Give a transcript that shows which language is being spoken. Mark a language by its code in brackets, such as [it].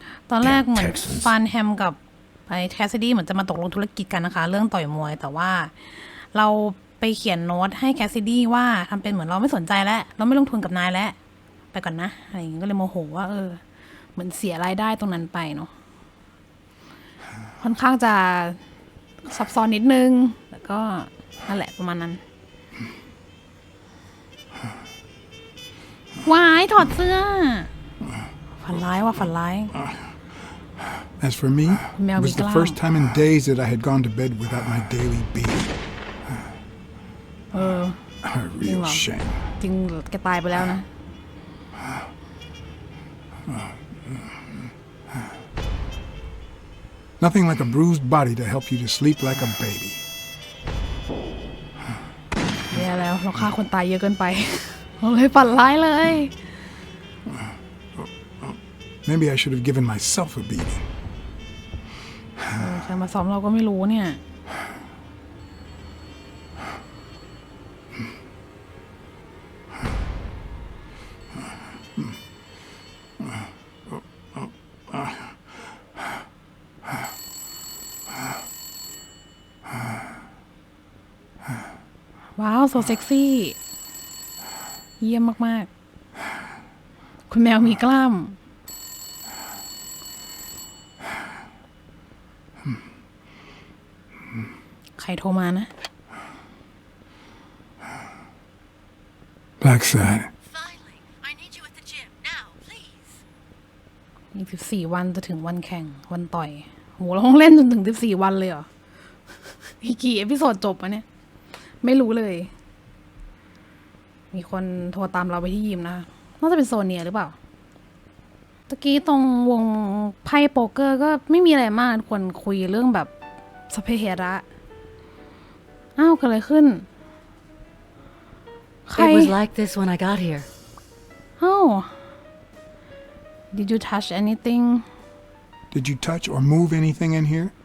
[th] ตอนแรกเหมือนฟานแฮมกับไอ้แคสซิดี้เหมือนจะมาตกลงธุรกิจกันนะคะเรื่องต่อยมวยแต่ว่าเราไปเขียนโน้ตให้แคสซิดี้ว่าทำเป็นเหมือนเราไม่สนใจแล้วเราไม่ลงทุนกับนายแล้วไปก่อนนะอะไรอย่างเงี้ยก็เลยโมโหว่าเหมือนเสียรายได้ตรงนั้นไปเนาะค่อนข้างจะซับซ้อนนิดนึงแต่ก็นั่นแหละประมาณนั้นวายถอดเสื้อฝันร้ายว่ะฝันร้าย [en] As for me, it was the first time in days that I had gone to bed without my daily beat. A real shame. [th] จริงแกตายไปแล้วนะ [en] Nothing like a bruised body to help you to sleep like a baby. [th] แย่แล้วเราฆ่าคนตายเยอะเกินไปเราเลยฝันร้ายเลย [en] Maybe I should have given myself a beating. [th] ใครมาซ้อมเราก็ไม่รู้เนี่ย ว้าวโซเซ็กซี่เยี่ยมมากๆคุณแมวมีกล้ามใครโทรมานะ [en] Blacksad. Finally, I need you at the gym now, please. [th] อีก14 วันจะถึงวันแข่งวันต่อยโหเราต้องเล่นจนถึง14 วันเลยเหรอ อีกกี่เอพิโซดจบอะเนี่ยไม่รู้เลยมีคนโทรตามเราไปที่ยิมนะคะน่าจะเป็นโซเนียหรือเปล่าตะกี้ตรงวงไพ่โป๊กเกอร์ก็ไม่มีอะไรมากควรคุยเรื่องแบบสเปเหระอ้าวเกิดอะไรขึ้น [en] It was like this when I got here. Oh. Did you touch anything? Did you touch or move anything in here?